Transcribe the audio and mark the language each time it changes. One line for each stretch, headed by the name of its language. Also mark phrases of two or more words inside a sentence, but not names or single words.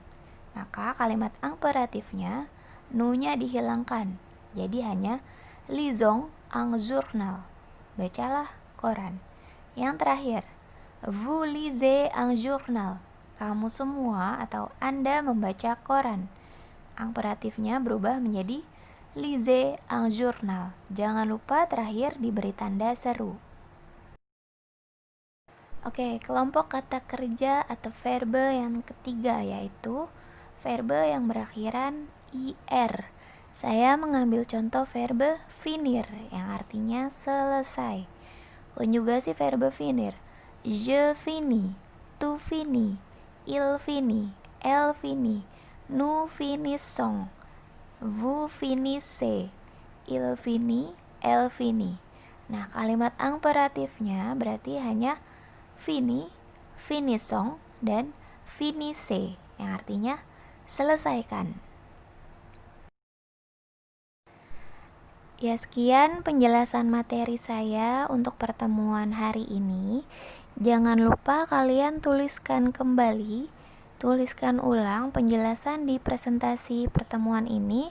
Indonesian: Maka kalimat imperatifnya nous-nya dihilangkan, jadi hanya
French: lisons un journal,
Indonesian: bacalah koran. Yang terakhir,
French: vous lisez un journal,
Indonesian: kamu semua atau Anda membaca koran. Imperatifnya berubah menjadi
French: lisez un journal.
Indonesian: Jangan lupa terakhir diberi tanda seru. Oke, kelompok kata kerja atau verbe yang ketiga yaitu verbe yang berakhiran ir. Saya mengambil contoh
French: verbe finir
Indonesian: yang artinya selesai.
French: Konjugasi verbe finir, je finis, tu finis, il finis, elle finis, nous finissons, vous finissez, il finit, elle finit.
Indonesian: Nah, kalimat imperatifnya berarti hanya
French: fini, finissons,
Indonesian: dan finissez yang artinya selesaikan. Ya, sekian penjelasan materi saya untuk pertemuan hari ini. Jangan lupa kalian tuliskan kembali, tuliskan ulang penjelasan di presentasi pertemuan ini.